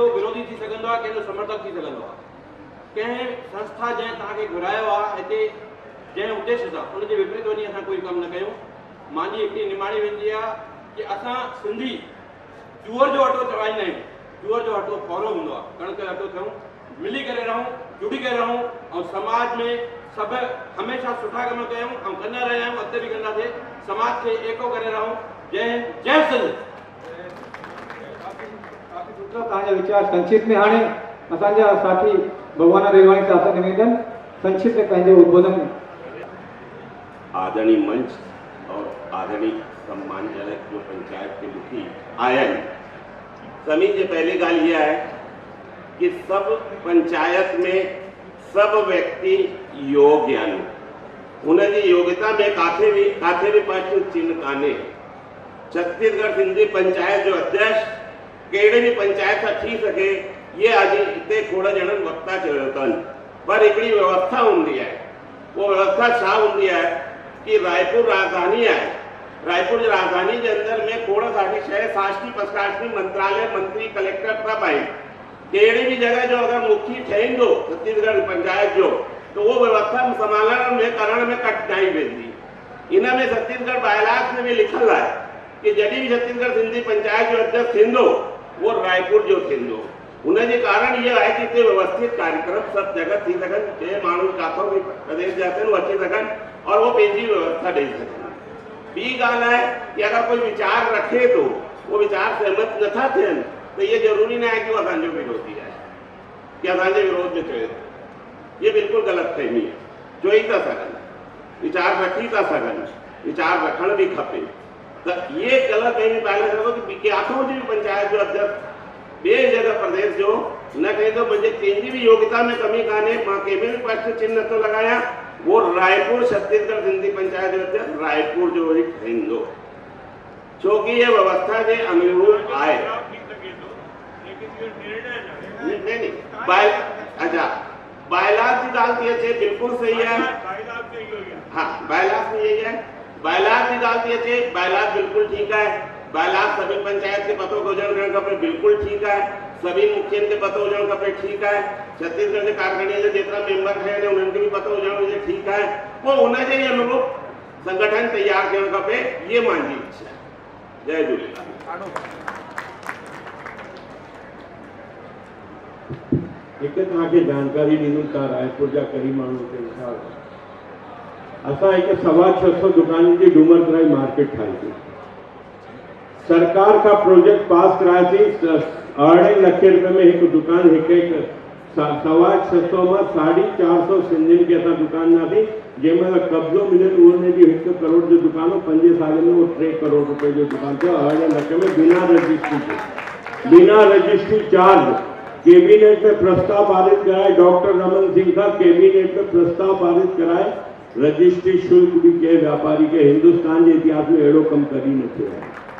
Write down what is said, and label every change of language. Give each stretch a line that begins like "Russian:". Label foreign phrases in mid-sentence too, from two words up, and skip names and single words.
Sindhi: विरोधी थी सघंदो आहे कंहिंजो समर्थक थी सघंदो आहे कंहिं संस्था जंहिं तव्हांखे घुरायो आहे हिते जंहिं उद्देश्य सां उनजे विपरीत वञी असां कोई कमु न कयूं मुंहिंजी हिकिड़ी निमाणी वेंदी आहे कि असां सिंधी जूअर जो अटो चवाईंदा आहियूं जूअर जो अटो फौरो हूंदो आहे कणिक जो अटो थियूं मिली करे रहूं जुड़ी करे रहूं ऐं समाज में सभु हमेशा सुठा कम कयूं ऐं कंदा रहिया आहियूं अॻिते बि कंदासीं समाज खे एको करे रहूं जय जय सिंध तव्हांजा वीचार संक्षिप्त में हाणे असांजा साथी भगवान रेलवाणी साहब सां निवेदन संक्षिप्त में पंहिंजे उद्बोधन में
Hindi: आदरणीय मंच और आदरणीय सम्मानजनक जो पंचायत के मुखी आया है सभी से पहली गाल यह है कि सब पंचायत में सब व्यक्ति योग्य
Sindhi: आहिनि उनजी योग्यता में काथे भी पास चिन्ह कान्हे छत्तीसगढ़ सिंधी पंचायत जो अध्यक्ष कहिड़े भी पंचायत सां थी सके ये अॼु हिते खोड़ ॼणनि वक्ता चयो अथनि पर हिकिड़ी व्यवस्था हूंदी आहे वो व्यवस्था छा हूंदी आहे कि रायपुर राजधानी आहे, रायपुर जी राजधानी जे अंदर में खोड़ सारी शहर साष्टी प्रशासनिक मंत्रालय मंत्री कलेक्टर सब आहे। कहिड़ी भी जगह जो अगर मुखी ठहंदो छत्तीसगढ़ पंचायत जो तो वो व्यवस्था संभालण में करण में कठिनाई वेंदी। इन में छत्तीसगढ़ बायलास में भी लिखल है कि जॾहिं भी छत्तीसगढ़ सिंधी पंचायत जो अध्यक्ष थींदो वो रायपुर जो थींदो। उनजे कारण ये है कि हिते व्यवस्थित कार्यक्रम सब जगह थी सघनि, जे माण्हू किथां भी प्रदेश जा थियनि अची सघनि और वो पंहिंजी व्यवस्था ॾेई सघनि। ॿी ॻाल्हि आहे कि अगर कोई विचार रखे तो वो विचार सहमत नथा थियनि
Hindi: तो ये जरूरी न है कि वो
Sindhi: असांजो विरोधी है कि असांजे विरोध में चए।
Hindi: ये बिल्कुल गलत फहमी है।
Sindhi: चोई था सघनि, विचार रखी था सघनि, विचार रखण भी खपे। तो ये गलत फहमी पहले रखो कि किथां जी पंचायत जो अध्यक्ष ॿिए जगह प्रदेश जो न कहे
Hindi: तो मुझे
Sindhi: कंहिंजी भी योग्यता में कमी कान्हे, मां कंहिंमें भी प्रश्न चिन्ह नथो लगाया। वो रायपुर छत्तीसगढ़ सिंधी पंचायत जो अध्यक्ष रायपुर जो ही ठहंदो, छोकि ये व्यवस्था जे अनुरूप आहे।
Hindi: नहीं अच्छा बायलास की
Sindhi: गाल थी अचे
Hindi: बिल्कुल सही है।
Sindhi: हाँ बायलास में यही है, बायलास की गाल थी अचे, बायलास बिल्कुल ठीक है। बायलास सभी पंचायत के पतो हुजण खपे बिल्कुल ठीक है। सभी मुखियन के पतो हुजण खपे ठीक है। छत्तीसगढ़ के कारखाने जे जेतिरा मेंबर थे उन्हनि खे भी पतो हुजण हुजे ठीक है। वो उनजे ही अनुरूप संगठन तैयार थियण खपे, ये मुंहिंजी इच्छा है। जय झूलेलाल। हिकु तव्हांखे जानकारी ॾींदुमि, तव्हां रायपुर जा कई माण्हू के हिसाब असां हिकु 650 दुकाननि जी डूमरसराई मार्केट ठाही। सरकार का प्रोजेक्ट पास कराई 2.5 लख रुपए में एक दुकान हिकु 650 में 450 सिंधियुनि खे असां दुकान ॾिनासीं, जंहिंमहिल कब्ज़ो मिलियो उनमें भी 1 करोड़ जो दुकान हो। 5 साल में वो 3 करोड़ रुपए जो दुकान थियो 2.5 लख में बिना रजिस्ट्री के, बिना रजिस्ट्री चार्ज।
Hindi: कैबिनेट में प्रस्ताव पारित कराए, डॉक्टर रमन सिंह साहब कैबिनेट में प्रस्ताव पारित कराए, रजिस्ट्री शुल्क भी के व्यापारी के हिंदुस्तान के इतिहास में
Sindhi: अड़ो कम करी न थियो
Hindi: है।